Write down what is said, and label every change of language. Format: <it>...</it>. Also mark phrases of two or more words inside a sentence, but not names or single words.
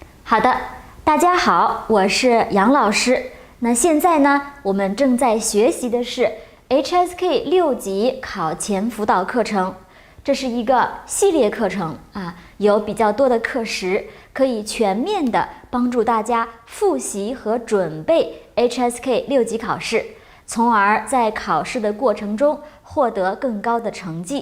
<zh>好的，大家好，我是杨老師。那現在呢，我們正在學習的是 HSK 6 級考前輔導課程。這是一個系列課程啊，有比較多的課時，可以全面的幫助大家複習和準備 HSK 6級考試，從而在考試的過程中獲得更高的成績。</zh>